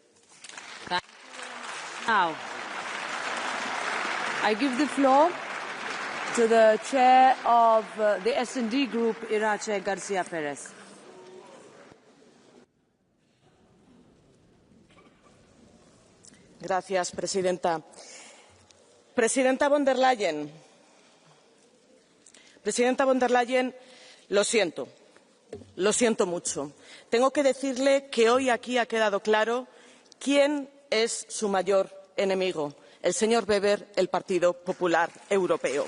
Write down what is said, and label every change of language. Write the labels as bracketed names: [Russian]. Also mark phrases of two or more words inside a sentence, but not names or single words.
[English] Now, I give the floor to the chair of the S&D Group, Irache Garcia Perez. [Spanish] Gracias, Presidenta. Presidenta von der Leyen, lo siento mucho. Tengo que decirle que hoy aquí ha quedado claro quién es su mayor enemigo, el señor Weber, el Partido Popular Europeo.